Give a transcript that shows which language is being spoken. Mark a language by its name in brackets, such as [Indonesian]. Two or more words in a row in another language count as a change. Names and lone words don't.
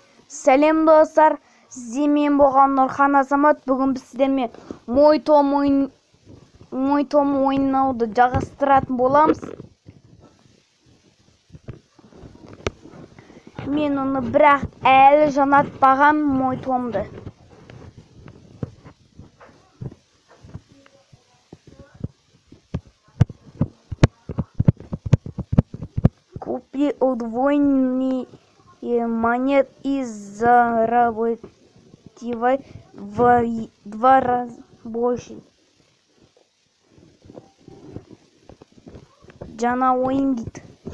[Kazakh] Сәлем достар, сіздермен болған Нұрхан Азамат. Бүгін біз сіздермен Мой-Том ойнауды жалғастыратын боламыз. Мен оны бірақ әлі жанатпаған Мой-Томды. [Russian] Купи удвоенный монет и заработай в 2 раза больше. [Kazakh] Жаңа ойын дейді.